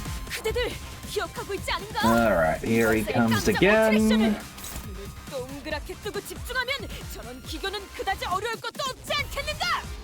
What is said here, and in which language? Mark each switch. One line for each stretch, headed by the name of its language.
Korean: 그대들 기억하고 있지 않은가?
English: Alright, here he comes again.
Korean: 동그랗게 뜨고 집중하면 저런 기교는 그다지 어려울 것도 없지 않겠는가?